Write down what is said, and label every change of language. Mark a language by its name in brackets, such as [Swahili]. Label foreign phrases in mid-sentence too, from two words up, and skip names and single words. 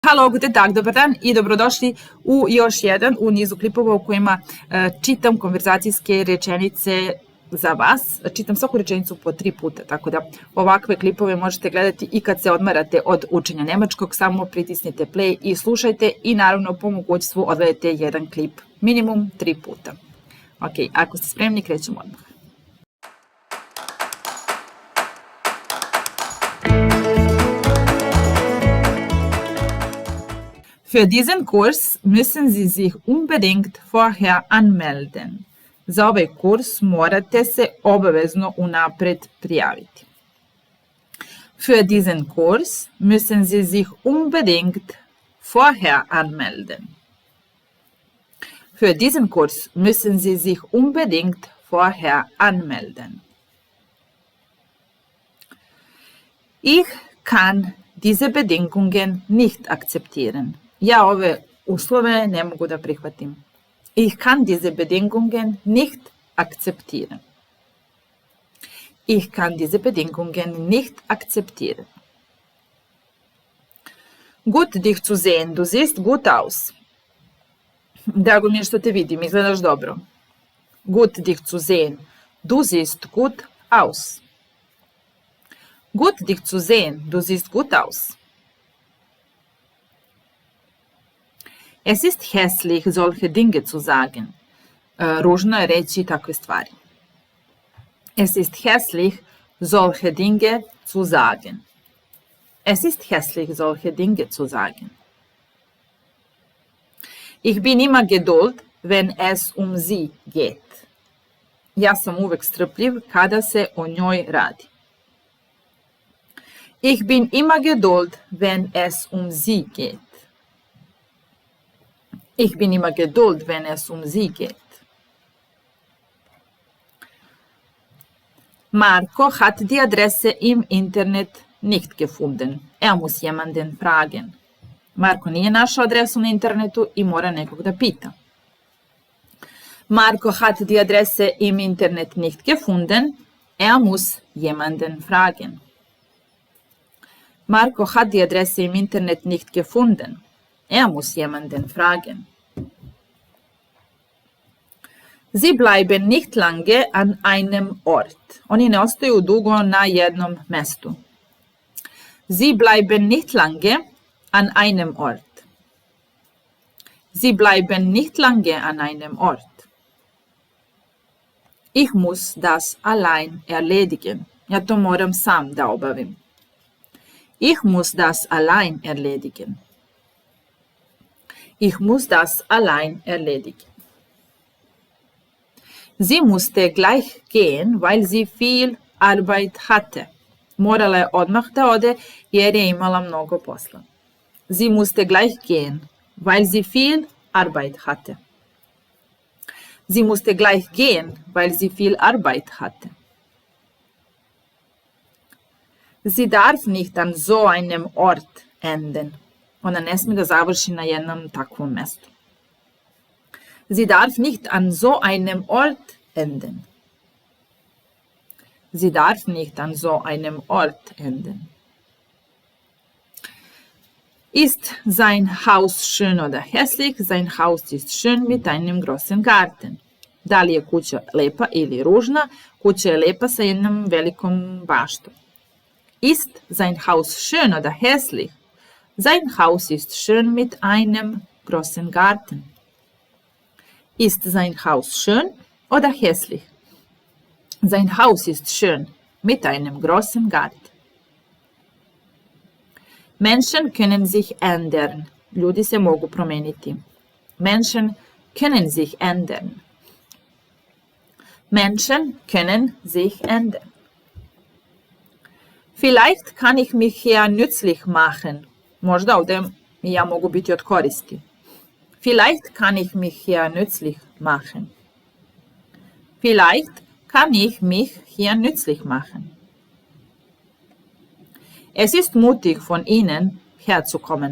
[German] Halo, guten Tag, [Serbian] dobar dan i dobrodošli u još jedan u nizu klipova u kojima čitam konverzacijske rečenice za vas. Čitam svaku rečenicu po 3 puta, tako da ovakve klipove možete gledati i kad se odmarate od učenja nemačkog, samo pritisnite play i slušajte i naravno po mogućstvu odgledajte jedan klip minimum 3 puta. Ok, ako ste spremni, krećemo odmah. [German] Für diesen Kurs müssen Sie sich unbedingt vorher anmelden. [Serbian] Za ovaj kurs morate se obavezno unapred prijaviti. [German] Für diesen Kurs müssen Sie sich unbedingt vorher anmelden. Für diesen Kurs müssen Sie sich unbedingt vorher anmelden. Ich kann diese Bedingungen nicht akzeptieren. [Serbian] Ja ove uslove ne mogu da prihvatim. [German] Ich kann diese Bedingungen nicht akzeptieren. Ich kann diese Bedingungen nicht akzeptieren. Gut dich zu sehen, du siehst gut aus. [Serbian] Drago mi je što te vidim, izgledaš dobro. [German] Gut dich zu sehen, du siehst gut aus. Gut dich zu sehen, du siehst gut aus. Es ist hässlich, solche Dinge zu sagen. [Serbian] Ružno je reći takve stvari. [German] Es ist hässlich, solche Dinge zu sagen. Es ist hässlich, solche Dinge zu sagen. Ich bin immer Geduld, wenn es um sie geht. [Serbian] Ja sam uvek strpljiv kada se o njoj radi. [German] Ich bin immer Geduld, wenn es um sie geht. Ich bin immer Geduld, wenn es um sie geht. Marco hat die Adresse im Internet nicht gefunden. Er muss jemanden fragen. [Serbian] Marko nije našao adresu na internetu i mora nekog da pita. [German] Marco hat die Adresse im Internet nicht gefunden. Er muss jemanden fragen. Marco hat die Adresse im Internet nicht gefunden. Er muss jemanden fragen. Sie bleiben nicht lange an einem Ort. [Serbian] Oni ne ostaju dugo na jednom mestu. [German] Sie bleiben nicht lange an einem Ort. Sie bleiben nicht lange an einem Ort. Ich muss das allein erledigen. [Serbian] Ja to moram sam da obavim. [German] Ich muss das allein erledigen. Ich muss das allein erledigen. Sie musste gleich gehen, weil sie viel Arbeit hatte. [Serbian] Morala je odmah da ode jer je imala mnogo posla. [German] Sie musste gleich gehen, weil sie viel Arbeit hatte. Sie musste gleich gehen, weil sie viel Arbeit hatte. Sie darf nicht an so einem Ort enden. [Serbian] Ona ne smije da završi na jednom takvom mestu. [German] Sie darf nicht an so einem Ort enden. Sie darf nicht an so einem Ort enden. Ist sein Haus schön oder hässlich? Sein Haus ist schön mit einem großen Garten. [Serbian] Da li je kuća lepa ili ružna? Kuća je lepa sa jednom velikom baštom. [German] Ist sein Haus schön oder hässlich? Sein Haus ist schön mit einem großen Garten. Ist sein Haus schön oder hässlich? Sein Haus ist schön mit einem großen Garten. Menschen können sich ändern. [Serbian] Ljudi se mogu promeniti. [German] Menschen können sich ändern. Menschen können sich ändern. Vielleicht kann ich mich hier nützlich machen. [Serbian] Možda ovdje ja mogu biti od koristi. [German] Vielleicht kann ich mich hier nützlich machen. Vielleicht kann ich mich hier nützlich machen. Es ist mutig von Ihnen, herzukommen.